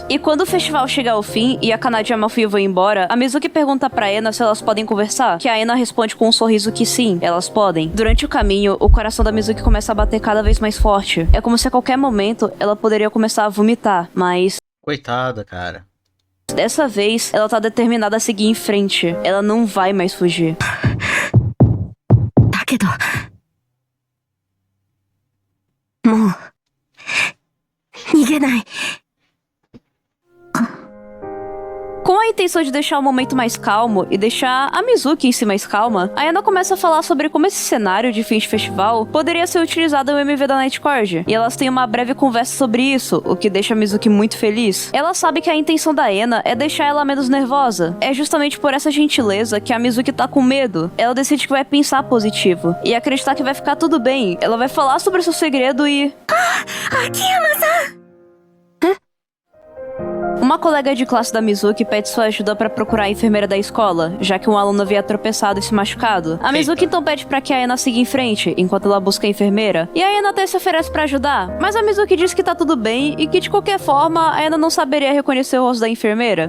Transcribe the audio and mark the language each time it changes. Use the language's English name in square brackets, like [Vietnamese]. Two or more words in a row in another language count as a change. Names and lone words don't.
[Portuguese] E quando o festival chega ao fim e a Kanade e a Mafuyu vão embora, a Mizuki pergunta pra Ena se elas podem conversar, que a Ena responde com um sorriso que sim, elas podem. Durante o caminho, o coração da Mizuki começa a bater cada vez mais forte. É como se a qualquer momento ela poderia começar a vomitar, mas... Coitada, cara. dessa vez, ela tá determinada a seguir em frente. Ela não vai mais fugir. [Japanese] だけど、もう、逃げない。 [Portuguese] Com a intenção de deixar o momento mais calmo e deixar a Mizuki em si mais calma, a Ena começa a falar sobre como esse cenário de fim de festival poderia ser utilizado no MV da Nightcord. E elas têm uma breve conversa sobre isso, o que deixa a Mizuki muito feliz. Ela sabe que a intenção da Ena é deixar ela menos nervosa. É justamente por essa gentileza que a Mizuki tá com medo. Ela decide que vai pensar positivo e acreditar que vai ficar tudo bem. Ela vai falar sobre seu segredo e... Akiyama-san! Uma colega de classe da Mizuki pede sua ajuda pra procurar a enfermeira da escola, já que um aluno havia tropeçado e se machucado. A Mizuki então pede pra que a Ena siga em frente, enquanto ela busca a enfermeira. E a Ena até se oferece pra ajudar, mas a Mizuki diz que tá tudo bem e que de qualquer forma a Ena não saberia reconhecer o rosto da enfermeira.